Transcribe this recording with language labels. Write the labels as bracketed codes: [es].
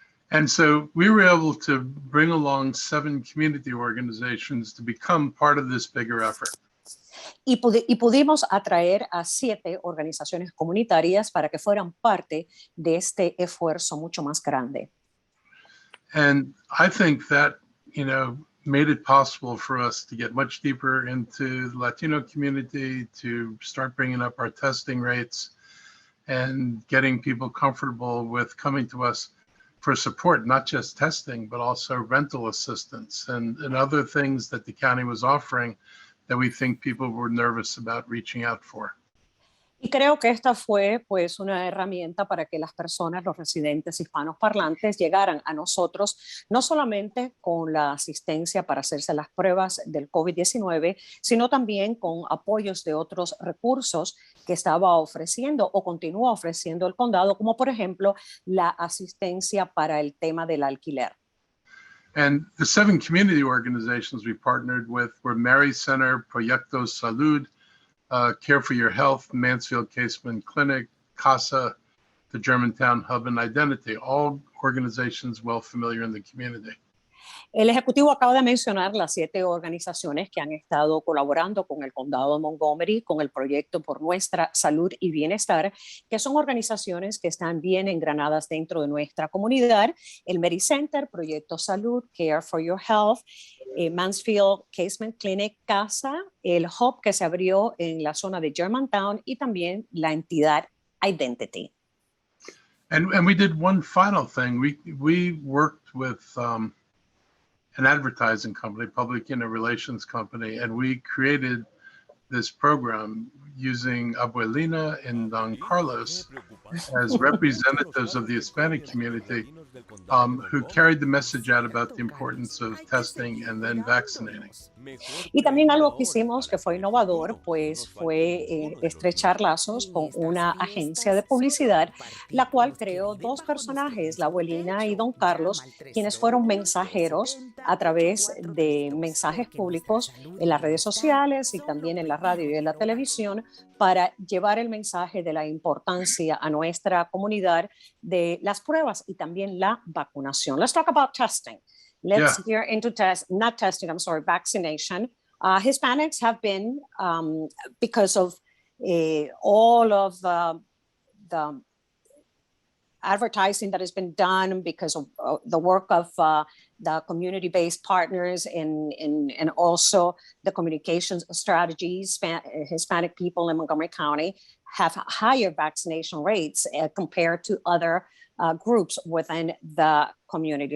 [en] And so we were able to bring along 7 community organizations to become part of this bigger effort. [es] Y pudimos atraer a 7 organizaciones comunitarias para que fueran parte de este esfuerzo mucho más grande. [en] And I think that, made it possible for us to get much deeper into the Latino community, to start bringing up our testing rates and getting people comfortable with coming to us for support, not just testing, but also rental assistance and other things that the county was offering that we think people were nervous about reaching out for. [es] Y creo que esta fue pues una herramienta para que las personas, los residentes hispanos parlantes, llegaran a nosotros no solamente con la asistencia para hacerse las pruebas del COVID-19, sino también con apoyos de otros recursos que estaba ofreciendo o continúa ofreciendo el condado, como por ejemplo la asistencia para el tema del alquiler. [en] And the 7 community organizations we partnered with were Mary Center, Proyecto Salud, Care for Your Health, Mansfield Caseman Clinic, CASA, the Germantown Hub, and Identity, all organizations well familiar in the community. [es] El Ejecutivo acaba de mencionar las 7 organizaciones que han estado colaborando con el Condado de Montgomery con el proyecto Por Nuestra Salud y Bienestar, que son organizaciones que están bien engranadas dentro de nuestra comunidad. El Mary Center, Proyecto Salud, Care for Your Health, Mansfield Caseman Clinic, CASA, el Hub que se abrió en la zona de Germantown y también la entidad Identity. [en] And we did one final thing. We worked with an advertising company, public relations company, and we created this program using Abuelina and Don Carlos as representatives of the Hispanic community who carried the message out about the importance of testing and then vaccinating. [es] Y también algo que hicimos que fue innovador, pues fue estrechar lazos con una agencia de publicidad, la cual creó 2 personajes, la abuelina y don Carlos, quienes fueron mensajeros a través de mensajes públicos en las redes sociales y también en la radio y en la televisión para llevar el mensaje de la importancia a nuestra comunidad de las pruebas y también la vacunación. [en] Let's talk about testing. Let's get into vaccination. Hispanics have been, because of all of the advertising that has been done, because of the work of the community-based partners and also the communications strategies, Hispanic people in Montgomery County have higher vaccination rates compared to other groups within the community.